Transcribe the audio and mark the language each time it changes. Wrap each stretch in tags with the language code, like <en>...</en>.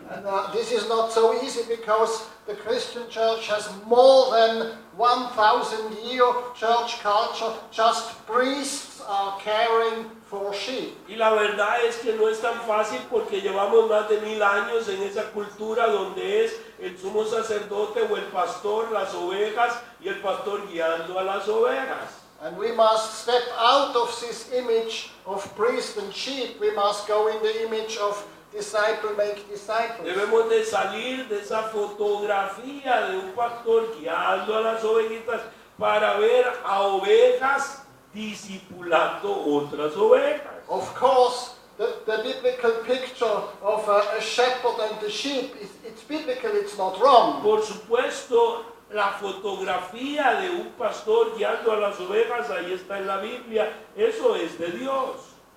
<en>And this is not so easy because the Christian church has more than 1,000-year church culture. Just priests are caring for sheep.</en> <es>Y la verdad es que no es tan fácil porque llevamos más de 1000 años en esa cultura donde es el sumo sacerdote o el pastor, las ovejas y el pastor guiando a las ovejas.</es> <en>And we must step out of this image of priest and sheep. We must go in the image of disciple make disciples.</en> <es>Debemos de salir de esa fotografía de un pastor guiando a las ovejitas para ver a ovejas discipulando otras ovejas.</es> <en>Of course, the biblical picture of a shepherd and the sheep, it's biblical, it's not wrong.</en> <es>Por supuesto, la fotografía de un pastor guiando a las ovejas, ahí está en la Biblia, eso es de Dios.</es>